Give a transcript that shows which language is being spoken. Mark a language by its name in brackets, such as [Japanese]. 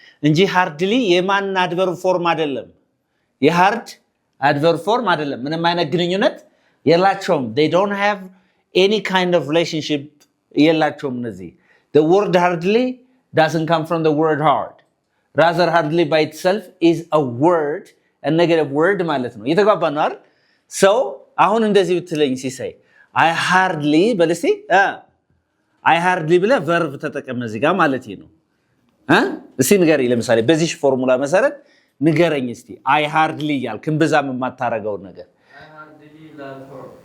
[Amharic] እንጂ ሃርድሊ የማን አድቨርብ ፎርም አይደለም። የሃርድ አድቨርብ ፎርም አይደለም። ምንም አይነት ግንኙነት የላቸውም። [English] they don't have any kind of relationship [Amharic] የላቸውም እነዚህ። [English] the word hardly doesn't come from the word hard. rather hardly by itself is a word, a negative word [Amharic] ማለት ነው። እየተግባባን ነው አይደል? so አሁን እንደዚህ ብትለኝ ሲሳይ [English] I hardly [Amharic] በል እስኪ I hardly ብለህ verb ተጠቀም እዚህ ጋር ማለት ነው። እስኪ ንገረኝ ለምሳሌ በዚህ ፎርሙላ መሰረት ንገረኝ እስቲ I hardly እያልክ እምብዛም የማታረገውን ነገር። [English] I hardly love her.